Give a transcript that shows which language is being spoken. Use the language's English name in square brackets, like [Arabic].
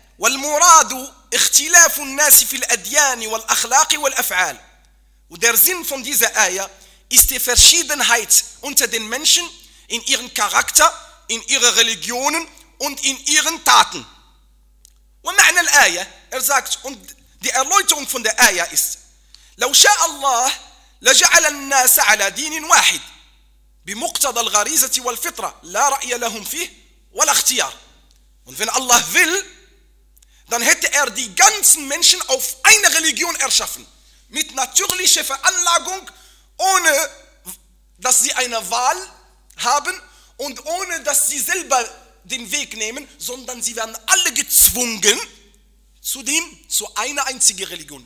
[Arabic] وَالْمُرَادُ اِخْتِلَافُ النَّاسِ فِي الْأَدْيَانِ وَالْأَخْلَاقِ وَالْأَفْعَالِ. [German] Und der Sinn von dieser Aya ist die Verschiedenheit unter den Menschen in ihren Charakter, in ihren Religionen und in ihren Taten. [Arabic] وَمَعْنَا الْآيَة. [German] Er sagt, und die Erläuterung von der Aya ist, [Arabic] لَوْ شَاءَ اللَّهِ لَجَعَلَ النَّاسَ عَلَى دِينٍ وَاحِدٍ بِمُقْتَضَى الْغَرِيزَةِ وَالْفِطْرَةِ لَا رَأْيَ لَهُمْ فِيهِ وَلَا اخْتِيَارِ. [German] Und wenn Allah will, dann hätte er die ganzen Menschen auf eine Religion erschaffen. Mit natürlicher Veranlagung, ohne dass sie eine Wahl haben und ohne dass sie selber den Weg nehmen, sondern sie werden alle gezwungen zu einer einzigen Religion.